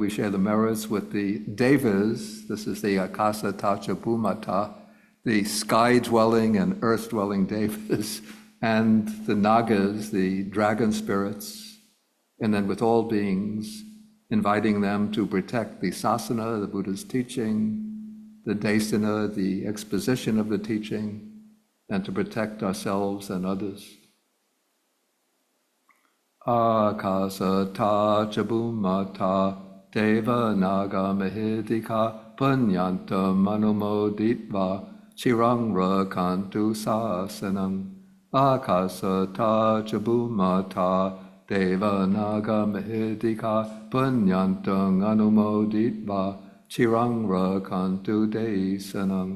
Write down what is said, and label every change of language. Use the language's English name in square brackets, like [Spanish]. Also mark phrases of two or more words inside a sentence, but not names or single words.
[English] We share the merits with the Devas. This is the [Pali] Akasa Tacha Bhumata, [English] the sky-dwelling and earth-dwelling Devas, and the Nagas, the dragon spirits, and then with all beings, inviting them to protect the sasana, the Buddha's teaching, the desana, the exposition of the teaching, and to protect ourselves and others. [Pali] Akasa Tacha Bhumata Deva Naga Mahidika Punyanta Manumoditva Chirang Rakantu Sasanam. Akasa Tacha Bhumata Deva Naga Mahidika Punyantang Anumoditva Chirang Rakantu Desanam.